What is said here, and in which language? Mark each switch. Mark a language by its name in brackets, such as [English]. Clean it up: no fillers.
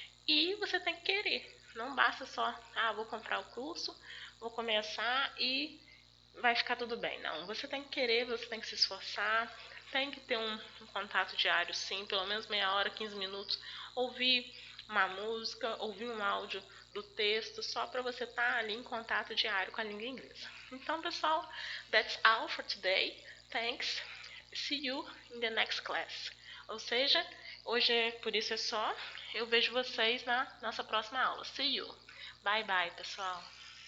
[Portuguese] E você tem que querer. Não basta só, vou comprar o curso, vou começar e vai ficar tudo bem. Não, você tem que querer, você tem que se esforçar, tem que ter um contato diário sim, pelo menos meia hora, 15 minutos, ouvir uma música, ouvir um áudio do texto, só para você estar ali em contato diário com a língua inglesa. Então, pessoal, [English] that's all for today. Thanks. See you in the next class. [Portuguese] Ou seja, hoje por isso é só. Eu vejo vocês na nossa próxima aula. [English] See you. Bye bye, [Portuguese] pessoal.